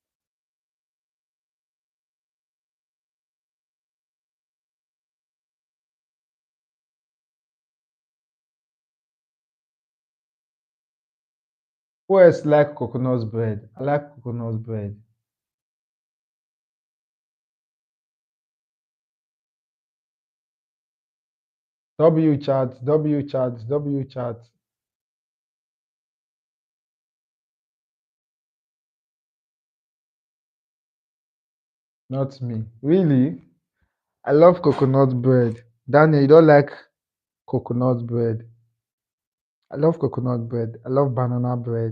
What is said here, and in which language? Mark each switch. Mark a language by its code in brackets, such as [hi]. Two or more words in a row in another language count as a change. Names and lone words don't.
[en] Who else like coconut bread? I like coconut bread. W chat, W chat, W chat. Not me. Really? I love coconut bread. Daniel, you don't like coconut bread? I love coconut bread. I love banana bread.